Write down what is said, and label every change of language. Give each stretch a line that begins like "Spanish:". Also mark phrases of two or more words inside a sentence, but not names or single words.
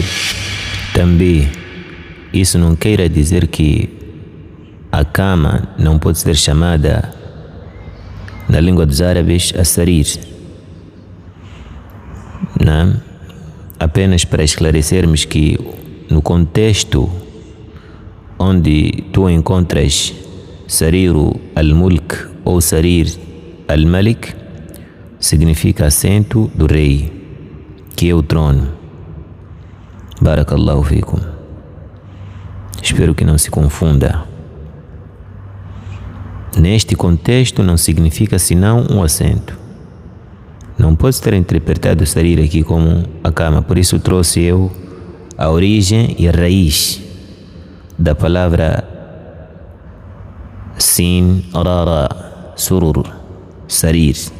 Portuguese: Também, isso não queira dizer que a cama não pode ser chamada, na língua dos árabes, a sarir. Não? Apenas para esclarecermos que no contexto onde tu encontras
Arabic: سرير الملك
Portuguese: ou
Arabic: سرير الملك,
Portuguese: significa assento do rei, que é o trono.
Arabic: بارك الله فيكم.
Portuguese: Espero que não se confunda. Neste contexto não significa senão um assento. Não pode ser interpretado Sarir aqui como a cama. Por isso trouxe eu a origem e a raiz da palavra sin, rara,
Arabic: سرور، سرير.